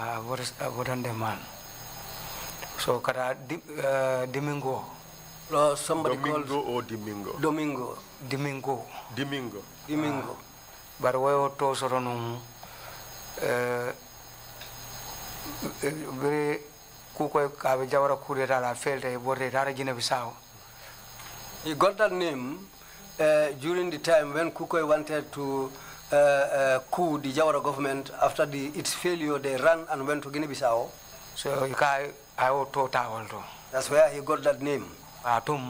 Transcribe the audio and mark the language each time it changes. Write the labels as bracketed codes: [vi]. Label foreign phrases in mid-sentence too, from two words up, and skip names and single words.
[en] So Domingo. Somebody Domingo called or Domingo? Domingo. But we to [man] soronum very kuko kabijawara kurera la felde borre dara Guinea Bissau. [en] He got that name during the time when Kukoi wanted to coup the Jawara government. After its failure, they ran and went to Guinea-Bissau. So that's where he got that name. But